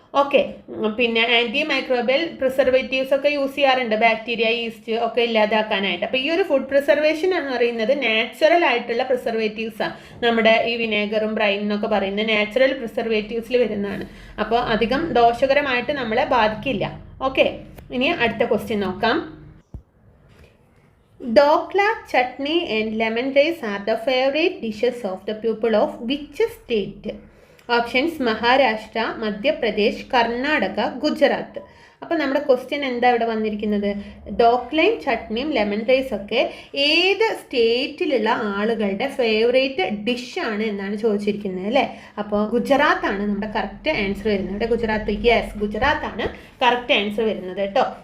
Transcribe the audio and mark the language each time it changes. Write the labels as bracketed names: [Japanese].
[Malayalam] Okay, പിന്നെ anti microbial preservatives ഒക്കെ use ചെയ്യാറുണ്ട്, ബാക്ടീരിയ, ഈസ്റ്റ് ഒക്കെ ഇല്ലാതാക്കാനായിട്ട്. അപ്പോൾ ഈ ഒരു ഫുഡ് പ്രിസർവേഷൻ എന്ന് പറയുന്നത് നാച്ചുറൽ ആയിട്ടുള്ള പ്രിസർവേറ്റീവ്സാണ്. നമ്മുടെ ഈ വിനേഗറും ബ്രൈൻ എന്നൊക്കെ പറയുന്നത് നാച്ചുറൽ പ്രിസർവേറ്റീവ്സിൽ വരുന്നതാണ്. അപ്പോൾ അധികം ദോഷകരമായിട്ട് നമ്മളെ ബാധിക്കില്ല. ഓക്കെ, ഇനി അടുത്ത ക്വസ്റ്റ്യൻ നോക്കാം. [English] Dokla, chutney and lemon rice are the favorite dishes of the people of which state? [Malayalam] Options: Maharashtra, Madhya Pradesh, Karnataka, Gujarat. അപ്പോൾ നമ്മുടെ ക്വസ്റ്റ്യൻ എന്താ ഇവിടെ വന്നിരിക്കുന്നത്? ഡോക്ലയും ചട്നിയും ലെമൺ റൈസ് ഒക്കെ ഏത് സ്റ്റേറ്റിലുള്ള ആളുകളുടെ ഫേവറേറ്റ് ഡിഷാണ് എന്നാണ് ചോദിച്ചിരിക്കുന്നത് അല്ലേ. അപ്പോൾ ഗുജറാത്താണ് നമ്മുടെ കറക്റ്റ് ആൻസർ വരുന്നത്. ഇവിടെ ഗുജറാത്ത്, യെസ്, ഗുജറാത്താണ് കറക്റ്റ് ആൻസർ വരുന്നത് കേട്ടോ.